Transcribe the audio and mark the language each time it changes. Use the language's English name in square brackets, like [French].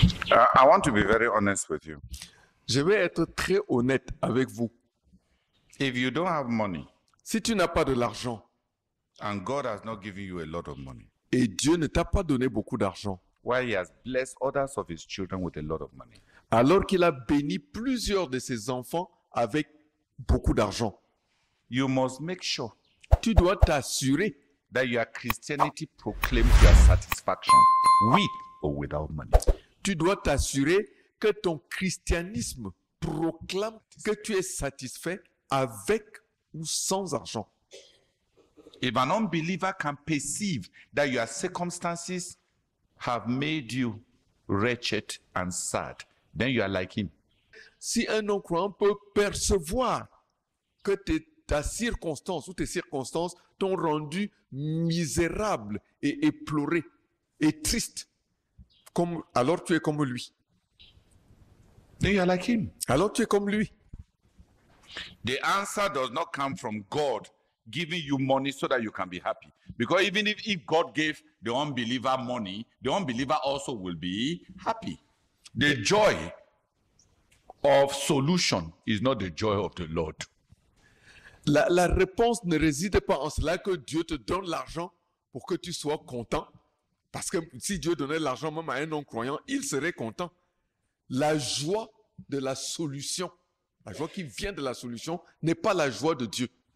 [English] I want to be very honest with you. [French] Je vais être très honnête avec vous. [English] If you don't have money [French] Si tu n'as pas de l'argent [English] and God has not given you a lot of money, [French] et Dieu ne t'a pas donné beaucoup d'argent, [English] while He has blessed others of His children with a lot of money, [French] alors qu'il a béni plusieurs de ses enfants avec beaucoup d'argent, [English] you must make sure [French] tu dois t'assurer [English] that your Christianity proclaims your satisfaction with or without money. [French] tu dois t'assurer que ton christianisme proclame que tu es satisfait avec ou sans argent. [English] If an unbeliever can perceive that your circumstances have made you wretched and sad, then you are like him. [French] Si un non-croyant peut percevoir que ta circonstance ou tes circonstances t'ont rendu misérable et éploré et triste, alors tu es comme lui. [English] Then you are like him. [French] Alors tu es comme lui. [English] The answer does not come from God giving you money so that you can be happy. Because even if God gave the unbeliever money, the unbeliever also will be happy. The joy of solution is not the joy of the Lord. [French] La réponse ne réside pas en cela que Dieu te donne l'argent pour que tu sois content. Parce que si Dieu donnait l'argent même à un non-croyant, il serait content. La joie de la solution, la joie qui vient de la solution, n'est pas la joie de Dieu.